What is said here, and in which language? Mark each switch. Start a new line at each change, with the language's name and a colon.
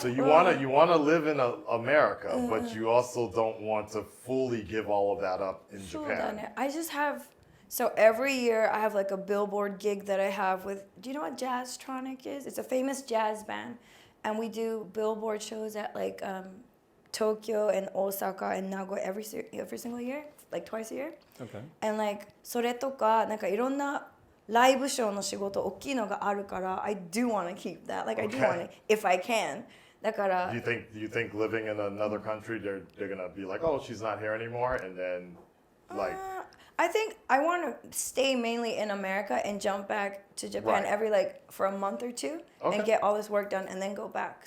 English: So you want to live in America, but you also don't want to fully give all of that up in Japan. I just have. So every year I have like a Billboard gig that I have with. Do you know what Jazztronic is? It's a famous jazz band, and we do Billboard shows at like Tokyo and Osaka and Nagoya every single year, like twice a year. Okay. And like
Japanese: それとかなんかいろんなライブショーの仕事大きいのがあるから
English: I do want to keep that. Like I do want to if I can. だから Do you think living in another country they're gonna be like, oh, she's not here anymore, and then like. I think I want to stay mainly in America and jump back to Japan Right. for a month or two Okay. and get all this work done and then go back.